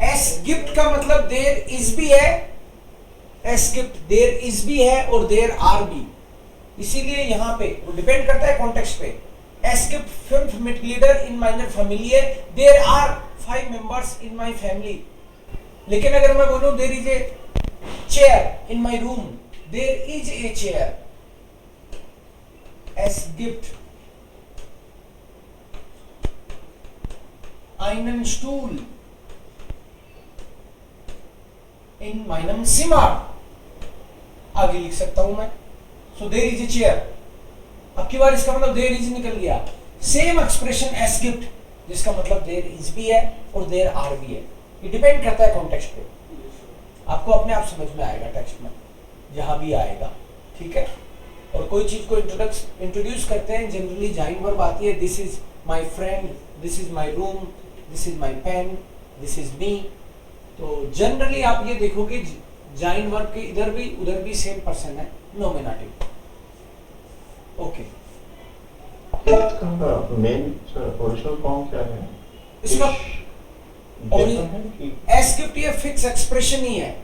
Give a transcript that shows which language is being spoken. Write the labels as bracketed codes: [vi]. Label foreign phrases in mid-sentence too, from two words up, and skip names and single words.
[de] es gibt [hi] का मतलब [en] there is [hi] भी है, [de] es gibt [en] there is [hi] भी है और [en] there are [hi] भी, इसीलिए यहां पे वो डिपेंड करता है कॉन्टेक्स्ट पे। [de] es gibt fünf Mitglieder in meiner Familie, [en] there are 5 members in my family. [hi] लेकिन अगर मैं बोलूं [en] there is a chair in my room, there is a chair, [de] es gibt einen Stuhl in meinem Zimmer, [hi] आगे लिख सकता हूं मैं। [en] so there is a chair, [hi] अब की बार इसका मतलब [en] there is [hi] निकल गया। [en] same expression [de] es gibt, [hi] जिसका मतलब [en] there is [hi] भी है और [en] there are [hi] भी है, ये डिपेंड करता है कॉन्टेक्स्ट पे। आपको अपने आप समझ में आएगा टेक्स्ट में जहां भी आएगा, ठीक है। और कोई चीज को इंट्रोड्यूस करते हैं, जनरली [de] sein Verb [hi] आती है, [en] this is my friend, this is my room, this is my pen, this is me. [hi] तो जनरली आप ये देखोगे [de] sein Verb [hi] के इधर भी [en] same person [hi] है, नोमिनेटिव। ओके, इसका [en] main original form [hi] क्या है? इसका [de] es gibt [hi] ये [en] fix expression [hi] ही है,